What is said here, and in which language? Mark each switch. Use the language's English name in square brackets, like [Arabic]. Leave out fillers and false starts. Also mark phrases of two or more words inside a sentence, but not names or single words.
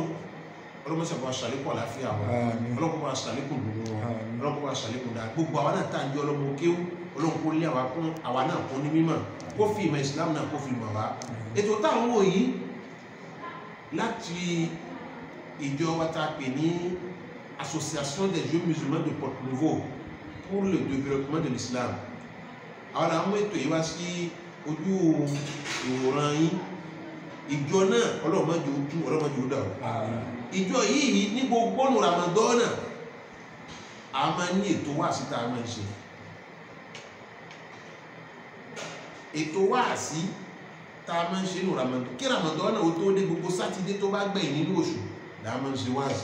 [Yoruba] Ọlọ́run ṣe bá ṣàlékún àlàáfíà wọn, Ọlọ́run bá ṣàlékún dùnú wọn, Ọlọ́run bá ṣàlékún dáa. Gbogbo àwa náà tá à ń jẹ́ ọlọ́mọ kéwú, Ọlọ́run kó lé àwa náà kún ní mímọ̀, kó fi ìmọ̀ Islam náà kó fi mọ̀ wá. Ètò táwọn wò yìí láti ìjọ wa ta pè ní Association des Jeunes Musulmans de Porte-Nouveau pour le développement de l'Islam. Àwọn àwọn ètò yìí wá sí ojú ìwòran yín. Ìjọ náà Ọlọ́run má jẹ́ ojú, Ọlọ́run má jẹ́ ó dà o. Ìjọ yìí ní gbogbo ọ̀nà Ramadan a máa ní ètò wáàsí tá a máa ń ṣe. Ètò wáàsí tá a máa ń ṣe ní Ramadan, kí Ramadan ó tó dé, gbogbo sátidé tó bá gbẹ̀yìn nínú oṣù là á máa ń ṣe wáàsí.